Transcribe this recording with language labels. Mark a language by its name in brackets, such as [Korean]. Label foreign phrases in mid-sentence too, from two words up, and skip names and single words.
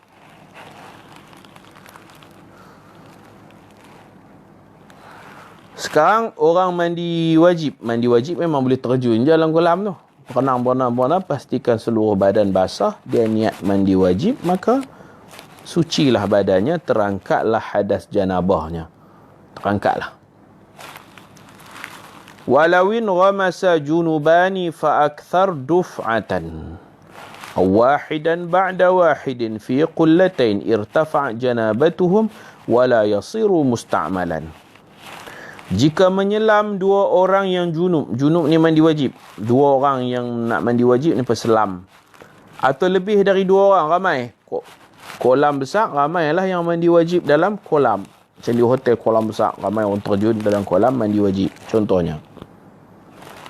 [Malay] Sekarang orang mandi wajib. Mandi wajib memang boleh terjun je dalam kolam tu. Berenang, pastikan seluruh badan basah, dia niat mandi wajib, maka sucilah badannya, terangkatlah hadas janabahnya. Terangkatlah. [Arabic] ولو انغمس جنبان فأكثر دفعة أو واحدا بعد واحد في قلتين ارتفعت جنابتهم ولا يصير مستعملا. [Malay] Jika menyelam 2 orang yang junub ni mandi wajib, 2 orang yang nak mandi wajib ni berselam, atau lebih dari 2 orang, ramai, kolam besar, ramailah yang mandi wajib dalam kolam. Macam di hotel kolam besar, ramai orang terjun dalam kolam mandi wajib, contohnya.